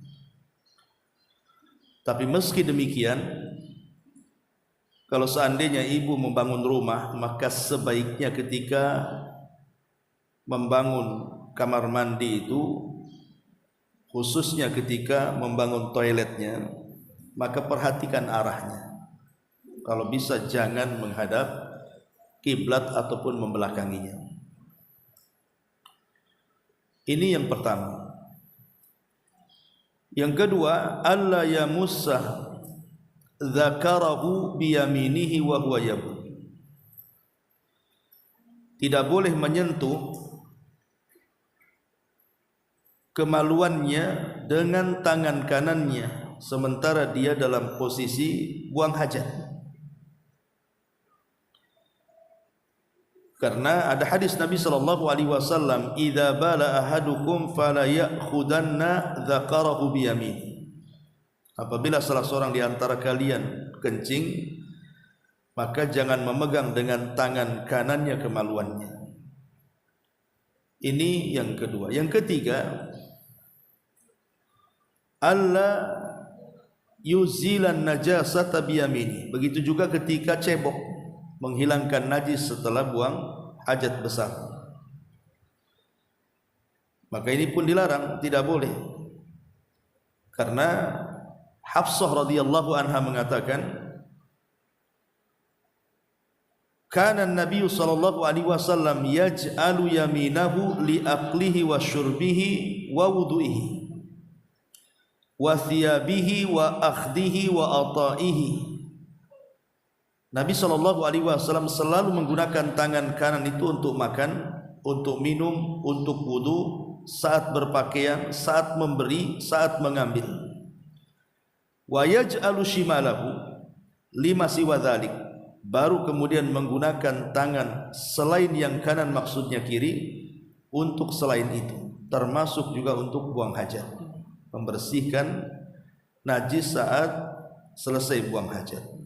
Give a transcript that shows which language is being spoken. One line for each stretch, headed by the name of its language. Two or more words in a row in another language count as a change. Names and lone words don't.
Indonesian: Tapi meski demikian, kalau seandainya ibu membangun rumah, maka sebaiknya ketika membangun kamar mandi itu, khususnya ketika membangun toiletnya, maka perhatikan arahnya. Kalau bisa jangan menghadap kiblat ataupun membelakanginya. Ini yang pertama. Yang kedua,
Arabic: ألا يمس ذكره بيمينه وهو يبول.
Indonesian: Tidak boleh menyentuh kemaluannya dengan tangan kanannya sementara dia dalam posisi buang hajat. Karena ada hadis Nabi
Arabic: صلى الله عليه وسلم, "إذا بال أحدكم فلا يأخذن ذكره بيمينه."
Indonesian: Apabila salah seorang di antara kalian kencing, maka jangan memegang dengan tangan kanannya kemaluannya. Ini yang kedua. Yang ketiga,
Arabic: ألا يزيل النجاسة بيمينه.
Indonesian: Begitu juga ketika cebok, menghilangkan najis setelah buang hajat besar. Maka ini pun dilarang, tidak boleh. Karena Hafsah
Arabic: رضي الله عنها
Indonesian: mengatakan,
Arabic: كان النبي صلى الله عليه وسلم يجعل يمينه لأكله وشربه ووضوئه وثيابه وأخذه وعطائه.
Indonesian: Nabi
Arabic: صلى الله عليه وسلم
Indonesian: selalu menggunakan tangan kanan itu untuk makan, untuk minum, untuk wudu, saat berpakaian, saat memberi, saat mengambil.
Arabic: ويجعل شماله لما سوى ذلك.
Indonesian: Baru kemudian menggunakan tangan selain yang kanan, maksudnya kiri, untuk selain itu, termasuk juga untuk buang hajat, membersihkan najis saat selesai buang hajat.